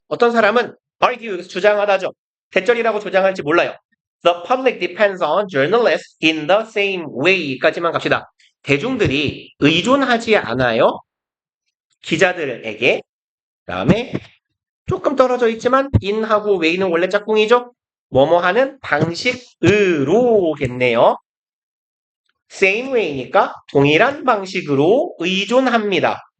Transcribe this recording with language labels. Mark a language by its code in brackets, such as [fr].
[ko] 어떤 사람은 argue 주장하다죠. 대절이라고 주장할지 몰라요. [en] The public depends on journalists in the same way까지만 갑시다. [ko] 대중들이 의존하지 않아요. 기자들에게. 다음에 조금 떨어져 있지만 in하고 way는 원래 짝꿍이죠. 뭐뭐 하는 방식으로겠네요. same way니까 동일한 방식으로 의존합니다.